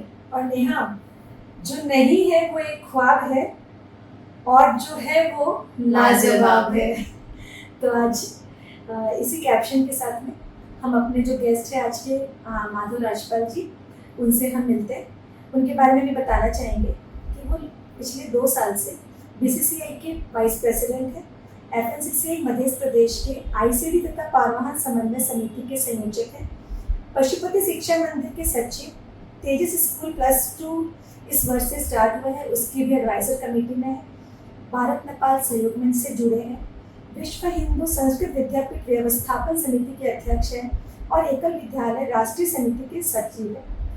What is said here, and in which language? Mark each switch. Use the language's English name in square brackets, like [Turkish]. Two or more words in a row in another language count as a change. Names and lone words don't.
[Hindi] और नेहा, जो नहीं है वो एक ख्वाब है और जो है वो लाजवाब है। तो आज इसी कैप्शन के साथ में हम अपने जो गेस्ट हैं आज के माधव राजपाल जी, उनसे हम मिलते हैं। उनके बारे में भी बताना चाहेंगे कि वो पिछले 2 साल से बीसीसीआई के [English] vice president [Hindi] हैं, एफएनसीसीआई मध्य प्रदेश के आईसीडी तथा पारवाहन समन्वय समिति के संयोजक हैं, पशुपति शिक्षा मंदिर के सचिव, तेजस स्कूल +2 इस वर्ष से स्टार्ट हुआ है, उसकी भी [English] advisor committee [Hindi] में है, भारत नेपाल सहयोग मंच से जुड़े हैं, विश्व हिंदू संस्कृत विद्यापीठ व्यवस्थापन समिति के अध्यक्ष हैं और एकल विद्यालय राष्ट्रीय समिति के सचिव हैं।